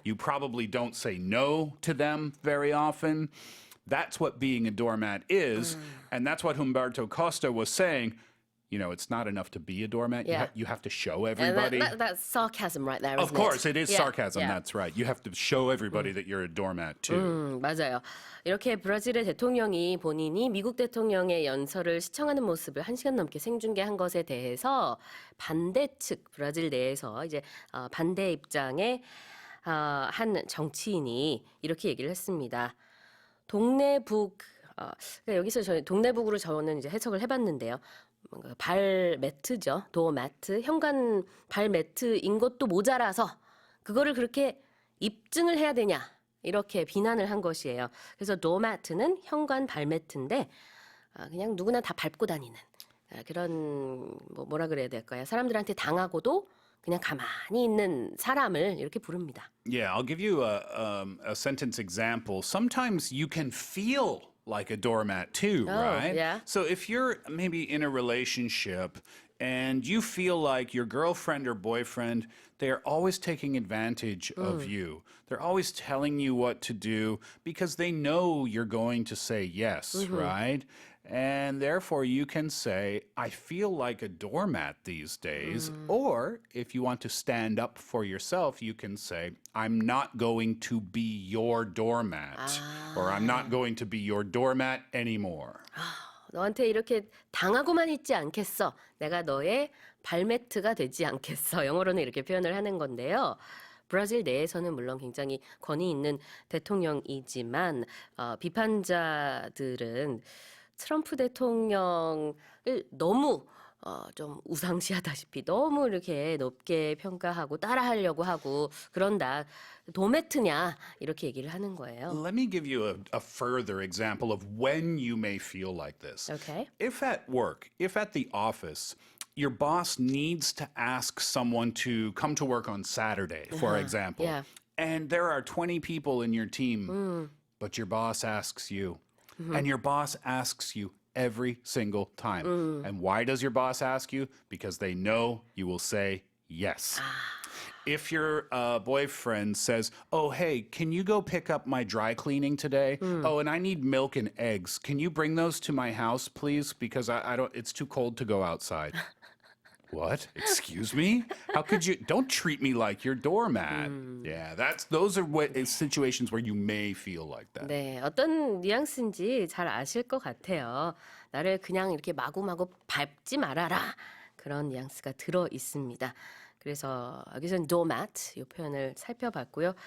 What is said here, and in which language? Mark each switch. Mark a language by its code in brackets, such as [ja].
[en] You probably don't say no to them very often. That's what being a doormat is. And that's what Humberto Costa was saying. it's not enough to be a doormat. Yeah. You have to show And everybody. that's sarcasm right there, Of isn't course, it? it is Yeah, sarcasm. yeah. That's right. You have to show everybody that you're a doormat too. [ko] 맞아요. 이렇게 브라질의 대통령이 본인이 미국 대통령의 연설을 시청하는 모습을 1시간 넘게 생중계한 것에 대해서 반대 측 브라질 내에서 이제 반대 입장의 한 정치인이 이렇게 얘기를 했습니다. 동네북 그러니까 여기서 저희 동네북으로 저는 이제 해석을 해봤는데요. 뭔가 발 매트죠. 도어 매트, 현관 발 매트인 것도 모자라서 그거를 그렇게 입증을 해야 되냐 이렇게 비난을 한 것이에요. 그래서 도어 매트는 현관 발 매트인데 그냥 누구나 다 밟고 다니는 그런 뭐라 그래야 될까요? 사람들한테 당하고도 그냥 가만히 있는 사람을 이렇게 부릅니다. [en] Yeah, I'll give you a sentence example. Sometimes you can feel like a doormat too, right? yeah. So if you're maybe in a relationship and you feel like your girlfriend or boyfriend, they're always taking advantage of you. They're always telling you what to do because they know you're going to say yes, right? And therefore, you can say, I feel like a doormat these days. Or if you want to stand up for yourself, you can say, I'm not going to be your doormat. Or I'm not going to be your doormat anymore. [ko] 너한테 이렇게 당하고만 있지 않겠어. 내가 너의 발매트가 되지 않겠어. 영어로는 이렇게 표현을 하는 건데요. 브라질 내에서는 물론 굉장히 권위 있는 대통령이지만 비판자들은 트럼프 대통령을 너무 좀 우상시하다시피 너무 이렇게 높게 평가하고 따라하려고 하고 그런다. 도매트냐 이렇게 얘기를 하는 거예요. [en] Let me give you a further example of when you may feel like this. Okay. If at work, if at the office, your boss needs to ask someone to come to work on Saturday, for example, yeah. and there are 20 people in your team, but your boss asks you, and your boss asks you every single time. And why does your boss ask you? Because they know you will say yes. If your boyfriend says, oh, hey, can you go pick up my dry cleaning today? Oh, and I need milk and eggs. Can you bring those to my house, please? Because I don't, it's too cold to go outside. What? Excuse me? How could you? Don't treat me like your doormat. Yeah, those are situations where you may feel like that. [ko] 네, 어떤 뉘앙스인지 잘 아실 것 같아요. 나를 그냥 이렇게 마구마구 밟지 말아라. 그런 뉘앙스가 들어 있습니다. 그래서 여기서는 doormat 이 표현을 살펴봤고요.